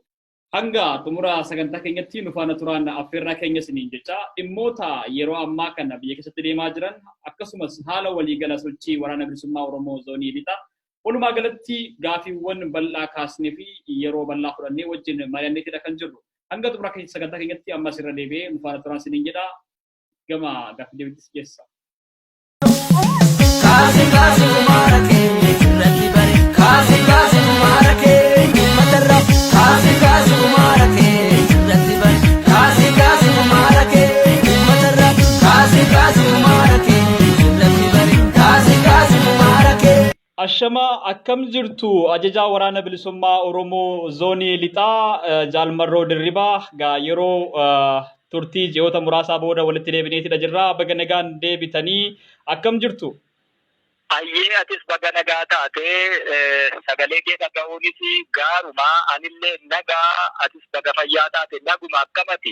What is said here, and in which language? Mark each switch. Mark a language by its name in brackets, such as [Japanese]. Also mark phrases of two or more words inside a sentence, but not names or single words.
[Oromo] Hanga xumura sagantaa keenyatti nu faana turaan affeerraa keenya isiniin jecha dhimmoota yeroo ammaa kana biyya keessatti deemaa jiran akkasumas haala waliigala sochii waraana bilisummaa Oromoo zoonii lixaa walumaa galatti gaafiiwwan bal'aa kaasnee fi yeroo bal'aa fudhannee wajjin mari'anneetidha kan jirru. Hanga xumura sagantaa keenyatti ammas irra deebi'ee nu faana turaan isiniin jedha gama gaafii deebiitis geessa. Kasi kasi marake rati bare kasi kasi marake matarra kasi kasi marake rati bare kasi kasi marake matarra kasi kasi marake rati bare kasi kasi marake. Ashama akkam jirtu ajajaa waraana bilisummaa Oromoo zoonii lixaa Jaal Marroo Dirribaa gaa yeroo turtii ji'oota muraasaa booda walitti deebineetidha jirra. Baga nagaan deebitanii akkam jirtu? Ayyee atis baga nagaa taatee sagalee kee dhaga'uunis gaaruma anillee nagaa atis baga fayyaa taate naguma akkamati?